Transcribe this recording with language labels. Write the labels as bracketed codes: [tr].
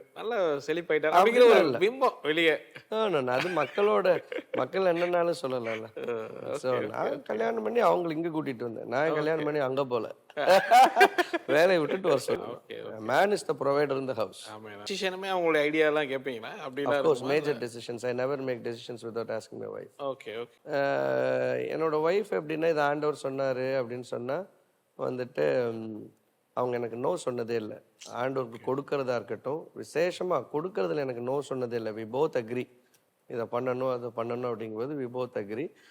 [ta] நல்லா செழிப்பாயிட்டாரு அப்படிங்கிற ஒரு பிம்பம் வெளியே. அது மக்கள் என்னன்னாலும் சொல்லலாம்ல. ஸோ நான் கல்யாணம் பண்ணி அவங்களை இங்கே கூட்டிட்டு வந்தேன். நான் கல்யாணம் பண்ணி அங்கே போல வேலையை விட்டுட்டு வர சொல்லுவேன். [en] Man is the provider in the house. [ta] டிசிஷனுமே அவங்களுடைய ஐடியாலாம் கேட்பீங்களா? அப்படின்னா [en] of course major decisions I never make decisions without asking my wife. Okay okay. [ta] என்னோட ஒய்ஃப் எப்படின்னா இது ஆண்டவர் சொன்னாரு அப்படின்னு சொன்னா வந்துட்டு அவங்க எனக்கு நோ சொன்னதே இல்லை. ஆண்டவருக்கு கொடுக்கறதா இருக்கட்டும், விசேஷமா கொடுக்கறதுல எனக்கு நோ சொன்னதே இல்லை. [en] we both agree, [ta] இதை பண்ணணும் அதை பண்ணணும் அப்படிங்கும்போது [en] We both agree.